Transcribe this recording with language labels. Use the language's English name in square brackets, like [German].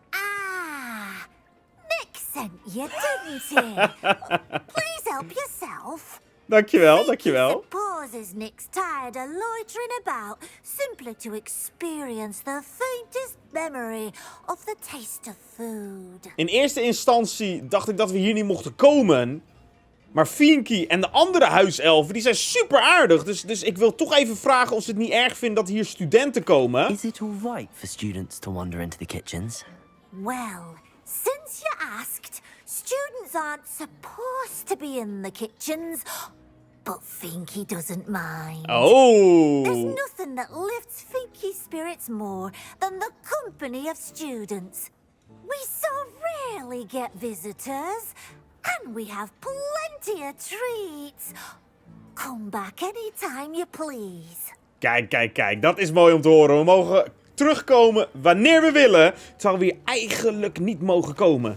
[English] Ah, Nick sent you, didn't he? Please help yourself. [Dutch] Dankjewel, dankjewel. [English] Supposes Nick's tired of loitering about simply to experience the faintest memory of the taste of food. [Dutch] In eerste instantie dacht ik dat we hier niet mochten komen. Maar Finky en de andere huiselfen, die zijn super aardig. Dus ik wil toch even vragen of ze het niet erg vinden dat hier studenten komen. [English] Is it all right for students to wander into the kitchens? Well, since you asked, students aren't supposed to be in the kitchens. But Finky doesn't mind. Oh. There's nothing that lifts Finky's spirits more than the company of students. We so rarely get visitors, and we have plenty of treats. Come back anytime you please. [Dutch] Kijk, kijk, kijk. Dat is mooi om te horen. We mogen terugkomen wanneer we willen. Terwijl we hier eigenlijk niet mogen komen.